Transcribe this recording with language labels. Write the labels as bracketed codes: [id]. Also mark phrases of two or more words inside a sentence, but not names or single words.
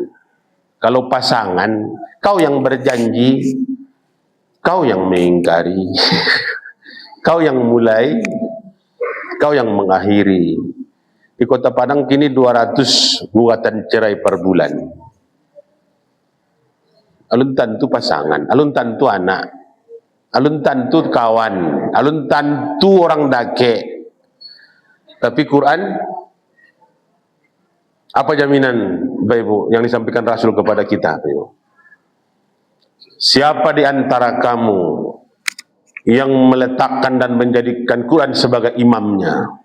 [id] Kalau pasangan, kau yang berjanji, kau yang mengingkari, kau yang mulai, kau yang mengakhiri. Di Kota Padang kini 200 gugatan cerai per bulan. [min] alun tantu pasangan, alun tantu anak, alun tantu kawan, alun tantu orang dake. [id] Tapi Quran, apa jaminan Bapak Ibu yang disampaikan Rasul kepada kita, Bapak Ibu? Siapa di antara kamu yang meletakkan dan menjadikan Quran sebagai imamnya?